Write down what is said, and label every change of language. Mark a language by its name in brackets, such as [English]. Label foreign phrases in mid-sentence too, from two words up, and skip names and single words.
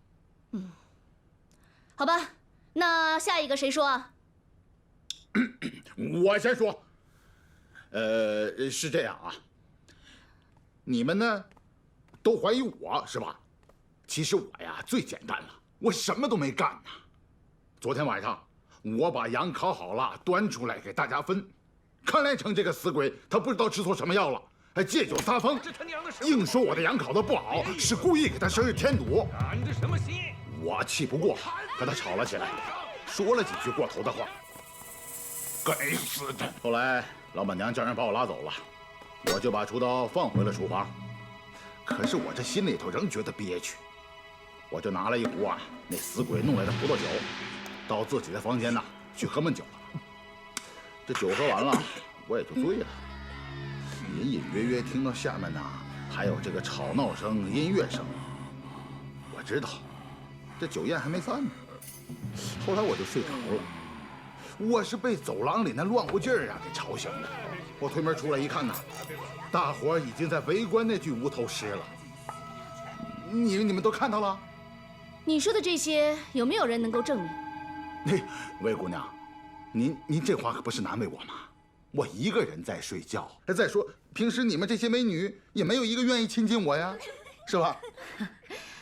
[Chinese] 好吧，那下一個誰說啊？我先說。是這樣啊。你們呢，都懷疑我是吧？其實我呀最簡單了，我什麼都沒幹呢。昨天晚上我把羊烤好了，端出來給大家分。看來成這個死鬼，他不知道吃錯什麼藥了。還借酒撒瘋，硬說我的羊烤得不好，是故意給他生日添堵。我氣不過，和他吵了起來，說了幾句過頭的話。該死的！後來老闆娘叫人把我拉走了，我就把廚刀放回了廚房。可是我這心裡頭仍覺得憋屈，我就拿了一壺那死鬼弄來的葡萄酒，到自己的房間去喝悶酒了。這酒喝完了，我也就醉了。隱隱約約聽到下面還有這個吵鬧聲、音樂聲。我知道，這酒宴還沒散呢。後來我就睡着了。我是被走廊裡那亂乎勁兒給吵醒的。我推門出來一看大夥已經在圍觀那具無頭屍了。你們都看到了？你說的這些有沒有人能夠證明？魏姑娘，您這話可不是難為我嗎？我一個人在睡覺。再說，平時你們這些美女也沒有一個願意親近我呀，是吧？